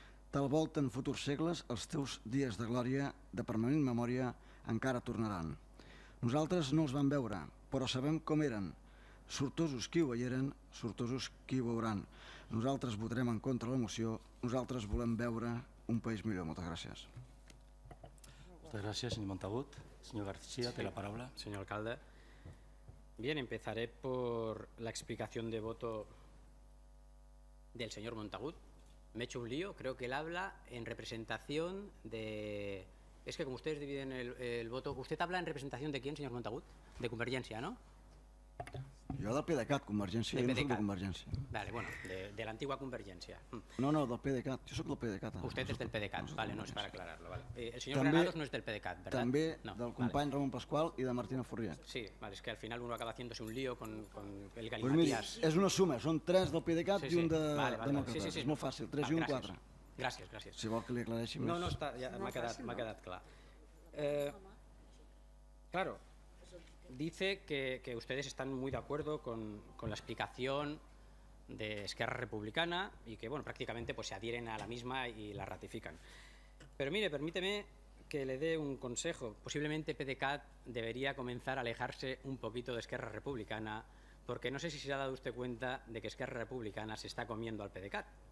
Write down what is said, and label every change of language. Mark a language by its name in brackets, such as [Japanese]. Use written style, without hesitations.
[Catalan] Tal volta en futurs segles els teus dies de glòria, de permanent memòria, encara tornaran. Nosaltres no els vam veure, però sabem com eren. Sortosos qui ho veieren, sortosos qui ho veuran. Nosaltres votarem en contra la moció, nosaltres volem veure un país millor». Moltes gràcies. [Spanish] Muchas gracias, señor Montagut. Señor García, de la palabra. Señor alcalde. Bien, empezaré por la explicación de voto del señor Montagut. Me he hecho un lío, creo que él habla en representación de... Es que como ustedes dividen el voto... ¿Usted habla en representación de quién, señor Montagut? De Convergencia, ¿no? [Catalan] Jo del PDeCAT, Convergència, jo no soc de Convergència. [Spanish] Vale, bueno, de la antigua Convergencia. [Catalan] No, del PDeCAT, jo soc del PDeCAT. [Spanish] Usted es del PDeCAT, vale, no es para aclararlo, vale. El señor Granados no es del PDeCAT, ¿verdad? [Catalan] També no, del company Ramon Pasqual i de Martínez Fourrier. [Spanish] Sí, vale, es que al final uno acaba haciéndose un lío con el [Catalan] Pues miri, [Spanish] galimatías. [Catalan] és una suma, són 3 del PDeCAT i un de Demòcrates. És molt fàcil, 3 i un 4. Gràcies. Si vol que li aclareixi més. No, ja m'ha quedat clar. [Spanish] Claro, dice que ustedes están muy de acuerdo con la explicación de Esquerra Republicana y que, bueno, prácticamente pues se adhieren a la misma y la ratifican. Pero mire, permíteme que le dé un consejo. Posiblemente PDeCAT debería comenzar a alejarse un poquito de Esquerra Republicana, porque no sé si se ha dado usted cuenta de que Esquerra Republicana se está comiendo al PDeCAT.